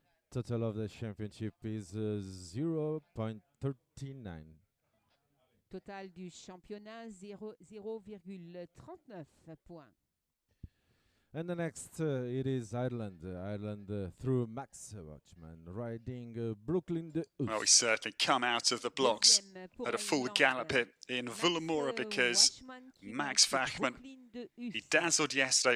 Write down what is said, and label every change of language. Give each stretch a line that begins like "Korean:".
English: Total of the championship is 0.39.
French: Total du championnat 0,39 points.
English: And the next it is Ireland. Ireland through Max Wachman riding Brooklyn de Hoos. Well, we certainly come out of the blocks at a full gallop here in Villamora because Max Wachman, he dazzled yesterday.